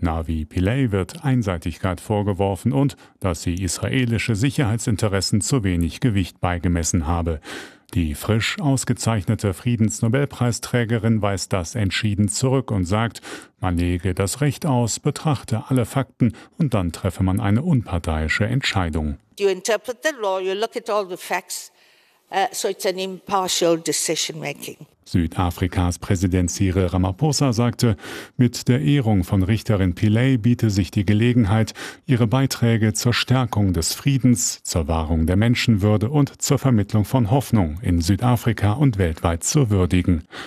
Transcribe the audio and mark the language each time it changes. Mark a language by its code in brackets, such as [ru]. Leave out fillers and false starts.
[de] Navi Pillay wird Einseitigkeit vorgeworfen und, dass sie israelische Sicherheitsinteressen zu wenig Gewicht beigemessen habe. Die frisch ausgezeichnete Friedensnobelpreisträgerin weist das entschieden zurück und sagt, man lege das Recht aus, betrachte alle Fakten und dann treffe man eine unparteiische Entscheidung. [en] You interpret the law, you look at all the facts, so it's an impartial decision making. [de] Südafrikas Präsident Cyril Ramaphosa sagte, mit der Ehrung von Richterin Pillay biete sich die Gelegenheit, ihre Beiträge zur Stärkung des Friedens, zur Wahrung der Menschenwürde und zur Vermittlung von Hoffnung in Südafrika und weltweit zu würdigen.